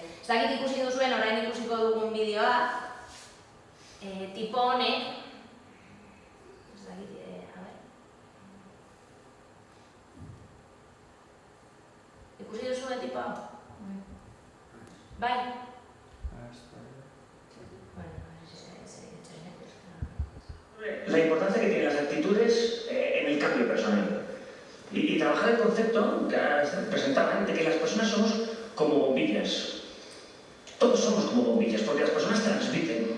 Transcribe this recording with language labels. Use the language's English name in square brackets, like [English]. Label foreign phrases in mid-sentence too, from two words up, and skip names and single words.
[Basque] Ez dakit ikusi duzuen, orain ikusiko dugun bideoa, tipo honek, ez dakit, [Spanish] a ber. [Basque] Ikusi duzuen tipo hau? Bai? [Spanish] La importancia que tienen las actitudes en el cambio personal. Y trabajar el concepto que presentaban de que las personas somos como bombillas. Todos somos como bombillas, porque las personas transmiten.